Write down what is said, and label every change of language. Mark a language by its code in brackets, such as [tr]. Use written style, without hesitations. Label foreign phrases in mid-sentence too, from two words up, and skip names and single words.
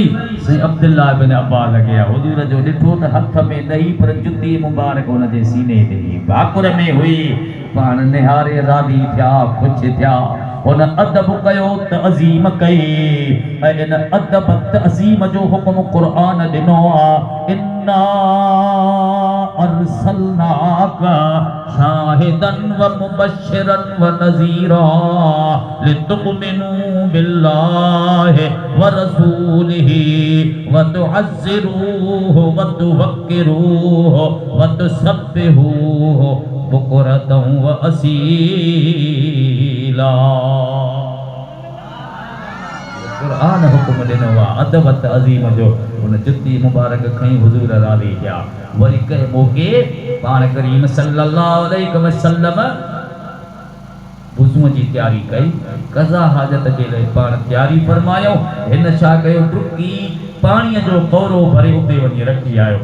[sd] साईं अब्दुल्लाह बिन अब्बास गया। हुजूर जो ॾिठो त हथ में ॾही पर जुती मुबारक हुन जे सीने ते भाकुर में हुई। पाण निहारे राज़ी थिया, ख़ुशि थिया। हुन अदब कयो, तअज़ीम कई, ऐं इन अदब तअज़ीम जो हुक्म क़ुर्आन ॾिनो आहे। [ar] إنا أرسلناك شاهدا ومبشرا ونذيرا لتؤمنوا بالله ورسوله وتعزروه وتوقروه وتسبحوه بكرة وأصيلا. [sd] क़ुर्आन हुक्म ॾिनो आहे अदब तअज़ीम जो। उन जुती मुबारक खई, हुजूर राज़ी थिया। वरी कंहिं मौक़े पाण करीम [ar] صلى الله عليه وسلم [sd] वुज़ूअ जी तयारी कई, क़ज़ा हाजत जे लाइ पाण तयारी फरमायो। हिन छा कयो, टुकी पाणीअ जो कौरो भरे उते वञी रखी आयो।